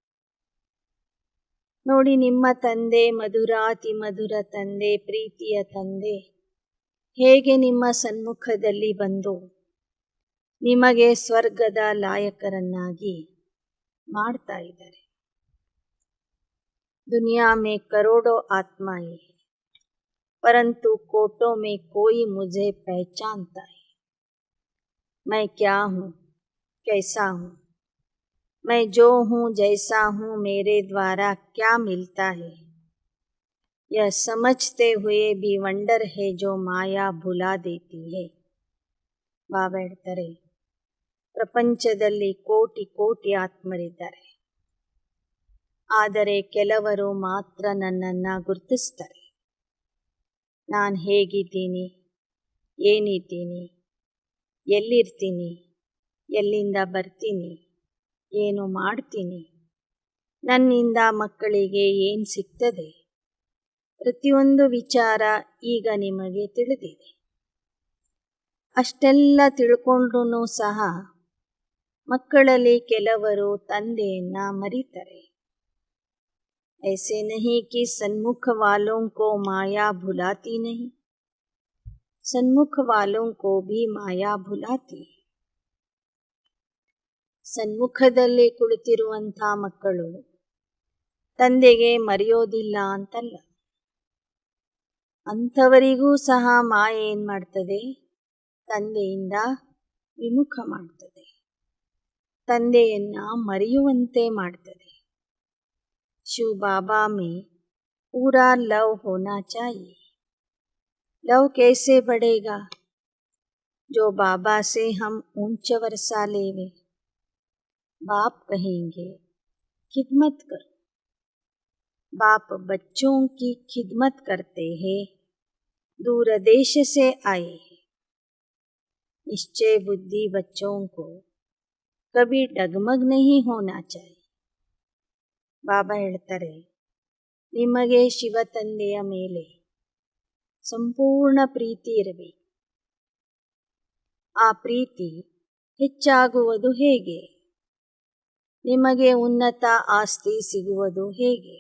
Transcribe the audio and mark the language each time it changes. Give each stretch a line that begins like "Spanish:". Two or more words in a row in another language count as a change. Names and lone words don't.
Kannada: ನೋಡಿ, ನಿಮ್ಮ ತಂದೆ ಮಧುರಾತಿ ಮಧುರ ತಂದೆ, ಪ್ರೀತಿಯ ತಂದೆ ಹೇಗೆ ನಿಮ್ಮ ಸನ್ಮುಖದಲ್ಲಿ ಬಂದು ನಿಮಗೆ ಸ್ವರ್ಗದ ಲಾಯಕರನ್ನಾಗಿ ಮಾಡ್ತಾ ಇದ್ದಾರೆ.
Hindi: दुनिया में करोड़ों आत्माएं हैं, परंतु कोटों में कोई मुझे पहचानता है. मैं क्या हूँ, कैसा हूँ, मैं जो हूँ जैसा हूँ, मेरे द्वारा क्या मिलता है, यह समझते हुए भी वंडर है जो माया भुला देती है.
Kannada: ಬಾಬಾ ಹೇಳ್ತಾರೆ, ಪ್ರಪಂಚದಲ್ಲಿ ಕೋಟಿ ಕೋಟಿ ಆತ್ಮರಿದ್ದಾರೆ, ಆದರೆ ಕೆಲವರು ಮಾತ್ರ ನನ್ನನ್ನು ಗುರುತಿಸ್ತಾರೆ. ನಾನು ಹೇಗಿದ್ದೀನಿ, ಏನಿದ್ದೀನಿ, ಎಲ್ಲಿರ್ತೀನಿ, ಎಲ್ಲಿಂದ ಬರ್ತೀನಿ, ಏನು ಮಾಡ್ತೀನಿ, ನನ್ನಿಂದ ಮಕ್ಕಳಿಗೆ ಏನು ಸಿಗ್ತದೆ, ಪ್ರತಿಯೊಂದು ವಿಚಾರ ಈಗ ನಿಮಗೆ ತಿಳಿದಿದೆ. ಅಷ್ಟೆಲ್ಲ ತಿಳ್ಕೊಂಡ್ರೂ ಸಹ ಮಕ್ಕಳಲ್ಲಿ ಕೆಲವರು ತಂದೆಯನ್ನು ಮರೀತಾರೆ.
Hindi: ऐसे नहीं कि सन्मुख वालों को माया भुलाती नहीं, सन्मुख वालों को भी माया भुलाती है.
Kannada: ಸನ್ಮುಖದಲ್ಲಿ ಕುಳಿತಿರುವಂಥ ಮಕ್ಕಳು ತಂದೆಗೆ ಮರೆಯೋದಿಲ್ಲ ಅಂತಲ್ಲ, ಅಂಥವರಿಗೂ ಸಹ ಮಾಯೆ ಏನು ಮಾಡ್ತದೆ, ತಂದೆಯಿಂದ ವಿಮುಖ ಮಾಡ್ತದೆ, ತಂದೆಯನ್ನು ಮರೆಯುವಂತೆ ಮಾಡ್ತದೆ.
Hindi: शिव बाबा में पूरा लव होना चाहिए. लव कैसे बढ़ेगा? जो बाबा से हम ऊंच वर्षा लेवे. बाप कहेंगे खिदमत करो. बाप बच्चों की खिदमत करते हैं, दूर देश से आए हैं. निश्चय बुद्धि बच्चों को कभी डगमग नहीं होना चाहिए.
Kannada: ಬಾಬಾ ಹೇಳ್ತಾರೆ, ನಿಮಗೆ ಶಿವ ತಂದೆಯ ಮೇಲೆ ಸಂಪೂರ್ಣ ಪ್ರೀತಿ ಇರಬೇಕು. ಆ ಪ್ರೀತಿ ಹೆಚ್ಚಾಗುವುದು ಹೇಗೆ? ನಿಮಗೆ ಉನ್ನತ ಆಸ್ತಿ ಸಿಗುವುದು ಹೇಗೆ?